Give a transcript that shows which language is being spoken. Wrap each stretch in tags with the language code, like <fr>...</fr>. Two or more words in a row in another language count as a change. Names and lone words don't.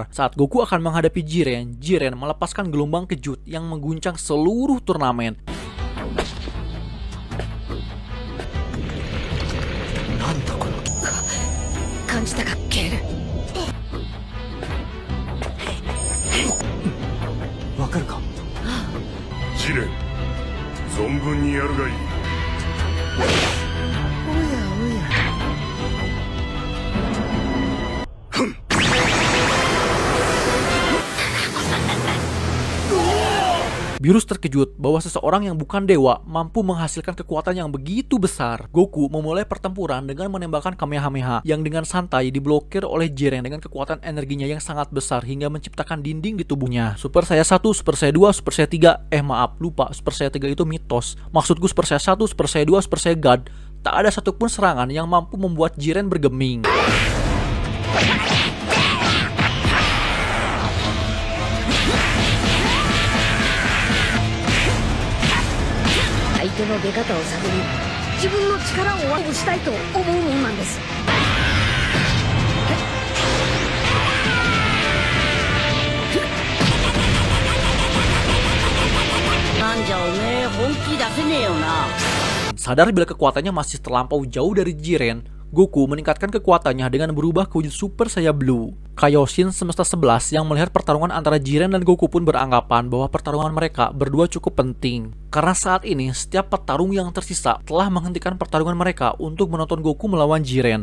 <id>Saat Goku akan menghadapi Jiren, Jiren melepaskan gelombang kejut yang mengguncang seluruh turnamen. Jiren,</id> <ja>存分にやるがいい。おやおや。ふん。</ja> <id>Beerus terkejut bahwa seseorang yang bukan dewa mampu menghasilkan kekuatan yang begitu besar. Goku memulai pertempuran dengan menembakkan Kamehameha yang dengan santai diblokir oleh Jiren dengan kekuatan energinya yang sangat besar hingga menciptakan dinding di tubuhnya. Super Saiyan 1, Super Saiyan 2, Super Saiyan 3, maaf, lupa, Super Saiyan 3 itu mitos. Maksudku Super Saiyan 1, Super Saiyan 2, Super Saiyan God. Tak ada satupun serangan yang mampu membuat Jiren bergeming.</id> <ja>相手の出方を探り、自分の力をワープしたいと思うもんなんです。なんじゃおめえ本気出せねえよな。</ja> <id>Sadar bila kekuatannya masih terlampau jauh dari Jiren, Goku meningkatkan kekuatannya dengan berubah ke wujud Super Saiyan Blue. Kaioshin semesta 11 yang melihat pertarungan antara Jiren dan Goku pun beranggapan bahwa pertarungan mereka berdua cukup penting. Karena saat ini, setiap petarung yang tersisa telah menghentikan pertarungan mereka untuk menonton Goku melawan Jiren.</id>